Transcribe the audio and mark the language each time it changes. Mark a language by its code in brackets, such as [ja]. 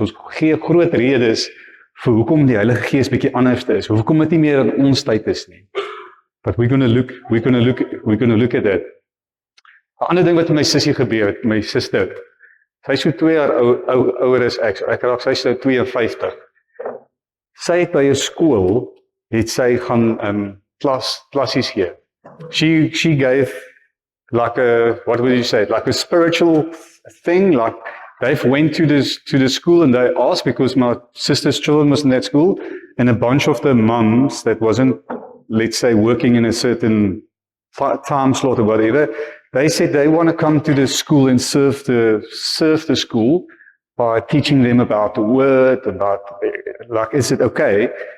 [af] Ons gee groot redes vir hoekom die Heilige Gees bietjie anders is. Hoekom dit nie meer in ons tyd is nie. [en] But we're going to look at that. [af] 'n Ander ding wat met my sussie gebeur het, my suster. Sy is so 2 jaar ouer as ek. Ek raak sy so 52. Sy het by 'n skool het sy gaan klassies gee. [en] She gave like what would you say, like a spiritual thing, like they went to the school and they asked because my sister's children was in that school and a bunch of the mums that wasn't, let's say, working in a certain time slot or whatever, they said they want to come to the school and serve the school by teaching them about the word, about, like, is it okay?